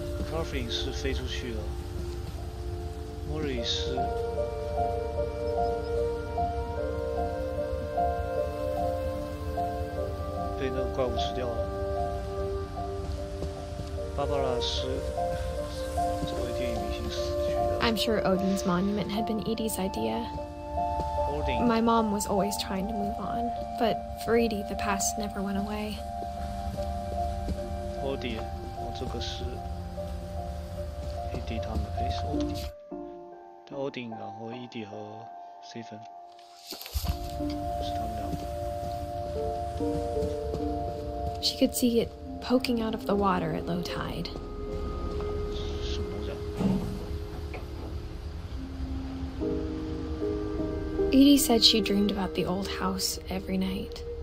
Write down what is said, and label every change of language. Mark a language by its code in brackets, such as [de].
[zh] Carfin 是飞出去了，莫瑞是被那个怪物吃掉了，芭芭拉是作为电影明星死去的。 [en] I'm sure Odin's monument had been Edie's idea. My mom was always trying to move on, but for Edie, the past never went away. [zh] Odin， 这个是 Edith 他们，是 Odin， 对 Odin， 然后 Edith 和 Stephen 是他们两个。 [en] She could see it poking out of the water at low tide. Edie said she dreamed about the old house every night.